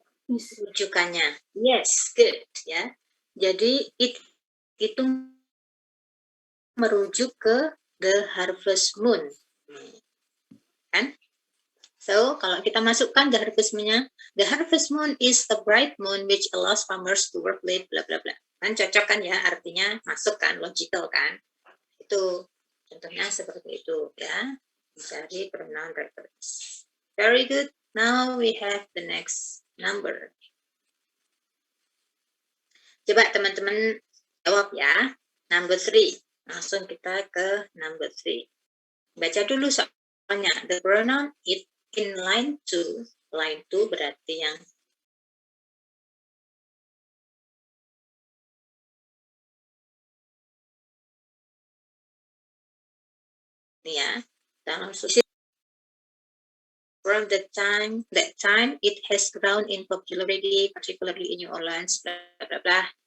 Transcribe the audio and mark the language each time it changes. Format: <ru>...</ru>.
<id>Rujukannya. Yes, good ya. Jadi it itu merujuk ke the harvest moon. Kan?</id> <en>So, kalau kita masukkan the harvest moon is a bright moon which allows farmers to work late, bla bla bla.</en> <id>Kan cocok kan ya, artinya masuk kan, logical kan. Itu contohnya seperti itu ya. Mencari pronoun reference. Very good.</id> <en>Now we have the next number.</en> <id>Coba teman-teman jawab ya. Number 3. Langsung kita ke number 3. Baca dulu soalnya.</id> <en>The pronoun it in line 2.</en> <id>Line 2 berarti yang ini ya.</id> <en>Dalam susi from that time it has grown in popularity, particularly in New Orleans, blah blah blah.</en>